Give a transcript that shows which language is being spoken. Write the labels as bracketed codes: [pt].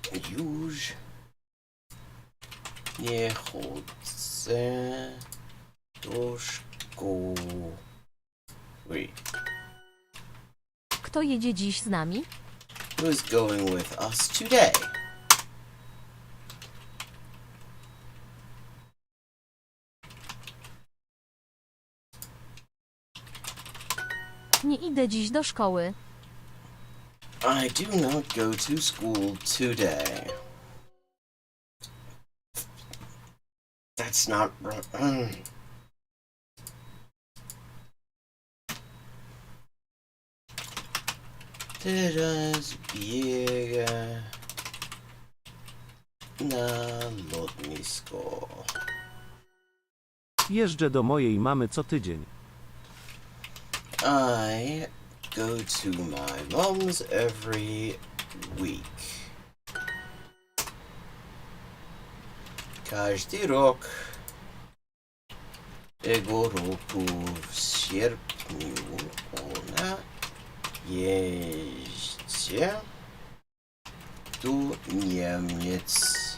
[pl] Już nie chodzę do szkoły. Kto jedzie dziś z nami? [en] Who's going with us today? [pl] Nie idę dziś do szkoły. [en] I do not go to school today. That's not right. [pl] Teraz biega na lotnisko. Jeżdżę do mojej mamy co tydzień. [en] I go to my mom's every week. [pl] Każdy rok tego roku w sierpniu ona jeździ do Niemiec.